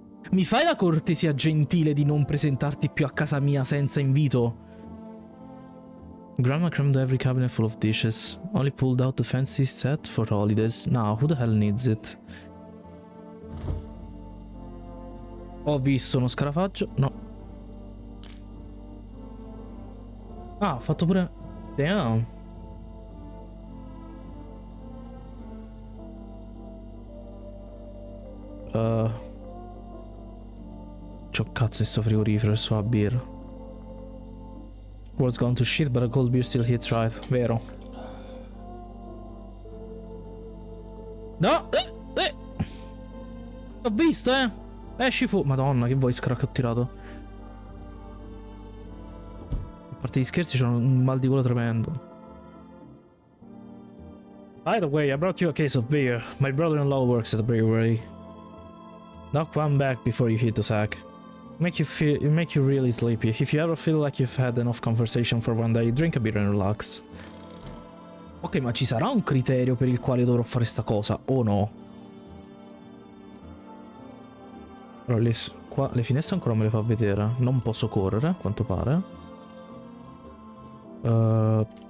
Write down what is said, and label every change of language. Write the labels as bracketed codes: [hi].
[it] Mi fai la cortesia gentile di non presentarti più a casa mia senza invito? [en] Grandma crammed every cabinet full of dishes. Only pulled out the fancy set for holidays. Now, who the hell needs it? [it] Ho visto uno scarafaggio. No. Ah, ho fatto pure... [en] Damn. [it] C'ho cazzo sto frigorifero e sulla birra. [en] World's gone to shit, but a cold beer still hits right. [it] Vero. No! Ho visto, Esci fu... Madonna, che [en] voice crack [it] ho tirato. A parte gli scherzi, c'ho un mal di gola tremendo. [en] By the way, I brought you a case of beer. My brother-in-law works at a brewery. Knock one back before you hit the sack. Make you really sleepy. If you ever feel like you've had enough conversation for one day, drink a beer and relax. [it] Ok, ma ci sarà un criterio per il quale dovrò fare sta cosa, o no? Allora, qua le finestre ancora me le fa vedere. Non posso correre, a quanto pare.